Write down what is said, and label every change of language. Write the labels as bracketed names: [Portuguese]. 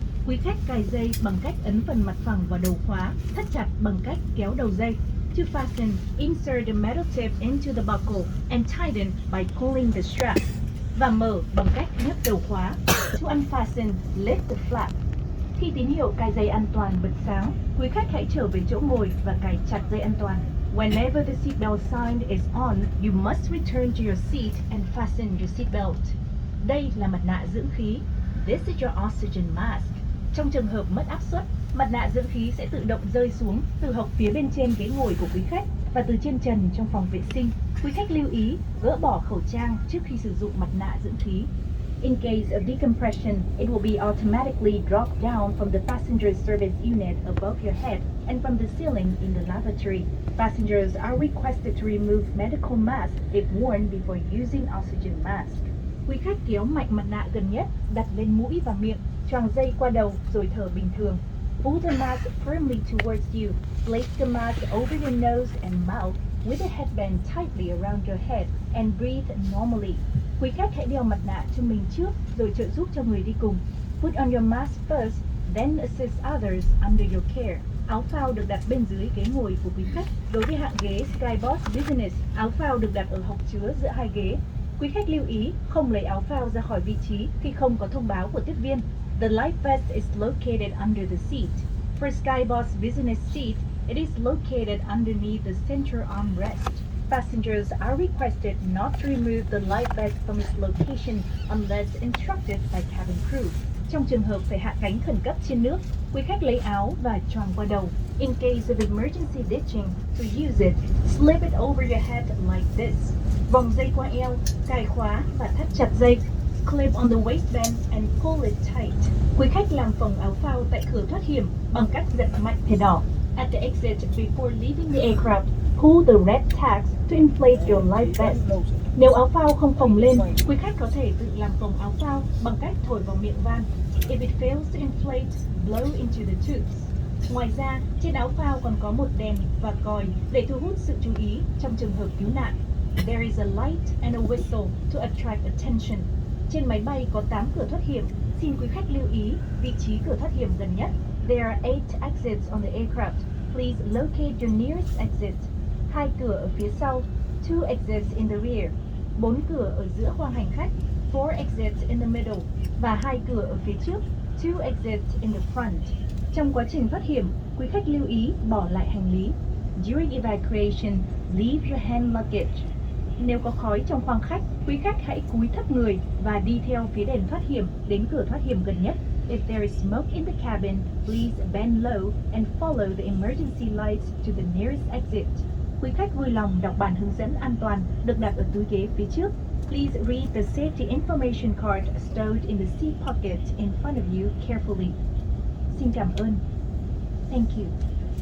[Vietnamese] Quý khách cài dây bằng cách ấn phần mặt phẳng vào đầu khóa, thắt chặt bằng cách kéo đầu dây. [English] To fasten, insert the metal tip into the buckle and tighten by pulling the strap. [Vietnamese] Và mở bằng cách nhấc đầu khóa. [English] To unfasten, lift the flap. [Vietnamese] Khi tín hiệu cài dây an toàn bật sáng, quý khách hãy trở về chỗ ngồi và cài chặt dây an toàn. [English] Whenever the seatbelt sign is on, you must return to your seat and fasten your seatbelt. [Vietnamese] Đây là mặt nạ dưỡng khí. [English] This is your oxygen mask. [Vietnamese] Trong trường hợp mất áp suất, mặt nạ dưỡng khí sẽ tự động rơi xuống từ hộc phía bên trên ghế ngồi của quý khách và từ trên trần trong phòng vệ sinh. Quý khách lưu ý gỡ bỏ khẩu trang trước khi sử dụng mặt nạ dưỡng khí. [English] In case of decompression, it will be automatically dropped down from the passenger service unit above your head and from the ceiling in the lavatory. Passengers are requested to remove medical masks if worn before using oxygen mask. [Vietnamese] Quý khách kéo mạnh mặt nạ gần nhất, đặt lên mũi và miệng, choàng dây qua đầu rồi thở bình thường. [English] Pull the mask firmly towards you. Place the mask over your nose and mouth with the headband tightly around your head and breathe normally. [Vietnamese] Quý khách hãy đeo mặt nạ cho mình trước rồi trợ giúp cho người đi cùng. [English] Put on your mask first, then assist others under your care. [Vietnamese] Áo phao được đặt bên dưới ghế ngồi của quý khách. Đối với hạng ghế Skybus Business, áo phao được đặt ở hộc chứa giữa hai ghế. Quý khách lưu ý không lấy áo phao ra khỏi vị trí khi không có thông báo của tiếp viên. [English] The life vest is located under the seat. For Skybus Business seat, it is located underneath the center armrest. Passengers are requested not to remove the life vest from its location unless instructed by cabin crew. [Vietnamese] Trong trường hợp phải hạ cánh khẩn cấp trên nước, quý khách lấy áo và choàng qua đầu. [English] In case of emergency ditching, to use it, slip it over your head like this. [Vietnamese] Vòng dây qua eo, cài khóa và thắt chặt dây. [English] Clip on the waistband and pull it tight. [Vietnamese] Quý khách làm phồng áo phao tại cửa thoát hiểm bằng cách giật mạnh thẻ đỏ. [English] At the exit before leaving the aircraft, pull the red tags to inflate your life vest. [Vietnamese] Nếu áo phao không phồng lên, quý khách có thể tự làm phồng áo phao bằng cách thổi vào miệng van. [English] If it fails to inflate, blow into the tubes. [Vietnamese] Ngoài ra, trên áo phao còn có một đèn và còi để thu hút sự chú ý trong trường hợp cứu nạn. [English] There is a light and a whistle to attract attention. [Vietnamese] Trên máy bay có 8 cửa thoát hiểm. Xin quý khách lưu ý vị trí cửa thoát hiểm gần nhất. [English] There are 8 exits on the aircraft. Please locate your nearest exit. [Vietnamese] 2 cửa ở phía sau. [English] 2 exits in the rear. [Vietnamese] 4 cửa ở giữa khoang hành khách. [English] 4 exits in the middle. [Vietnamese] Và 2 cửa ở phía trước. [English] 2 exits in the front. [Vietnamese] Trong quá trình thoát hiểm, quý khách lưu ý bỏ lại hành lý. [English] During evacuation, leave your hand luggage. [Vietnamese] Nếu có khói trong khoang khách, quý khách hãy cúi thấp người và đi theo phía đèn thoát hiểm đến cửa thoát hiểm gần nhất. [English] If there is smoke in the cabin, please bend low and follow the emergency lights to the nearest exit. [Vietnamese] Quý khách vui lòng đọc bản hướng dẫn an toàn được đặt ở túi ghế phía trước. [English] Please read the safety information card stowed in the seat pocket in front of you carefully. [Vietnamese] Xin cảm ơn. [English] Thank you.